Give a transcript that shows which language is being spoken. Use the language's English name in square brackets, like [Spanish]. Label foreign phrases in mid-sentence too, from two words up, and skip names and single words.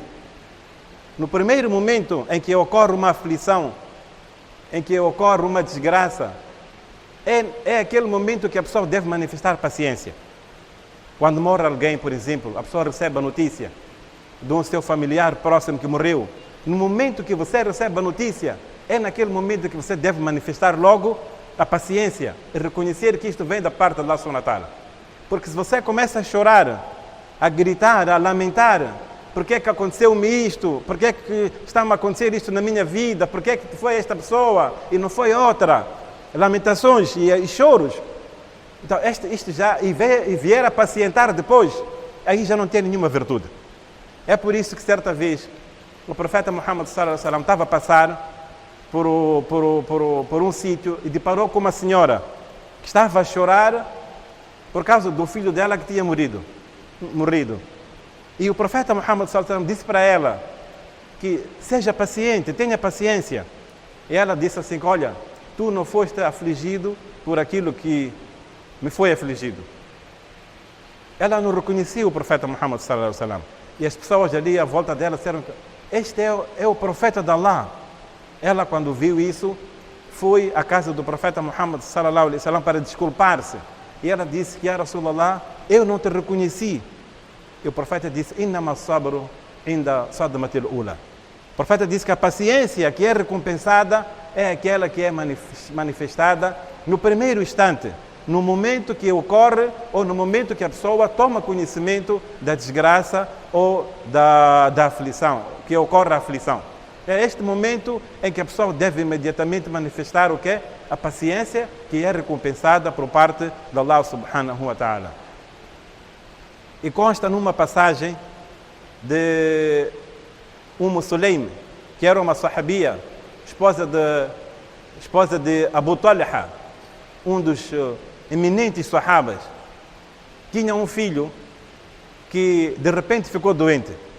[Portuguese] No primeiro momento em que ocorre uma aflição, em que ocorre uma desgraça, é aquele momento que a pessoa deve manifestar paciência. Quando morre alguém, por exemplo, a pessoa recebe a notícia de um seu familiar próximo que morreu. No momento que você recebe a notícia, é naquele momento que você deve manifestar logo a paciência e reconhecer que isto vem da parte de [Arabic] الله سبحانه وتعالى. [Portuguese] Porque se você começa a chorar, a gritar, a lamentar, por que aconteceu-me isto? Por que está-me a acontecer isto na minha vida? Por que foi esta pessoa e não foi outra? Lamentações e choros. Então, isto já, e vier a pacientar depois, aí já não tem nenhuma virtude. É por isso que certa vez o profeta Muhammad [Arabic] صلى الله عليه وسلم [Portuguese] estava a passar por um sítio e deparou com uma senhora que estava a chorar por causa do filho dela que tinha morrido. E o profeta Muhammad [Arabic] صلى الله عليه وسلم [Portuguese] disse para ela que seja paciente, tenha paciência. E ela disse assim: olha, tu não foste afligido por aquilo que me foi afligido. Ela não reconhecia o profeta Muhammad [Arabic] صلى الله عليه وسلم. [Portuguese] E as pessoas ali à volta dela disseram: este é o profeta de Allah. Ela, quando viu isso, foi à casa do profeta Muhammad [Arabic] صلى الله عليه وسلم [Portuguese] para desculpar-se. E ela disse: [Arabic] يا رسول الله, [Portuguese] eu não te reconheci. E o profeta disse: [Arabic] إنما الصبر عند الصدمة الأولى. [Portuguese] O profeta disse que a paciência que é recompensada é aquela que é manifestada no primeiro instante, no momento que ocorre ou no momento que a pessoa toma conhecimento da desgraça ou da aflição, que ocorre a aflição. É este momento em que a pessoa deve imediatamente manifestar o que? A paciência que é recompensada por parte de [Arabic] الله سبحانه وتعالى. [Portuguese] E consta numa passagem de Sulaim, que era uma sahabia, esposa de Abu Talha, um dos eminentes sahabas. Tinha um filho que de repente ficou doente.